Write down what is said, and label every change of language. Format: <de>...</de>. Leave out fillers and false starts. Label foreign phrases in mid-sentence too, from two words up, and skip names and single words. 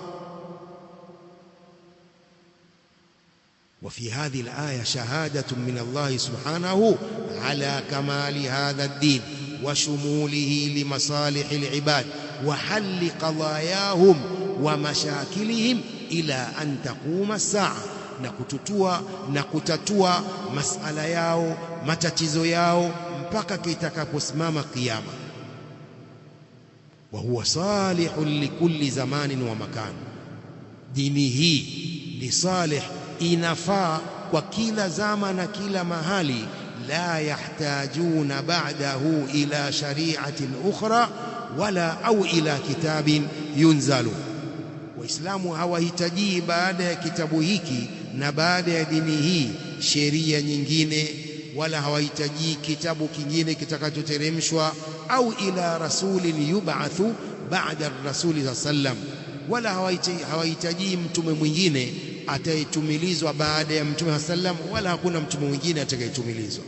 <ar>وفي هذه الآية شهادة من الله سبحانه على كمال هذا الدين وشموله لمصالح العباد وحل قضاياهم ومشاكلهم إلى أن تقوم الساعة,</ar> <sw>na kutatua masala yao, matatizo yao mpaka kitakaposimama kiyama.</sw> <ar>وهو صالح لكل زمان ومكان,</ar> <sw>dini hii ni salih, inafaa kwa kila zama na kila mahali.</sw> <ar>لا يحتاجون بعده إلى شريعة أخرى ولا أو إلى كتاب ينزل.</ar> <sw>Waislamu hawahitaji baada ya kitabu hiki na baada ya dini hii sheria nyingine, wala hawahitaji kitabu kingine kitakachoteremshwa,</sw> <ar>أو إلى رسول يبعث بعد الرسول سلم,</ar> <sw>wala hawahitaji mtume mwingine atayetumilizwa baada ya mtume sallam, wala hakuna mtume mwingine atakayetumilizwa.</sw>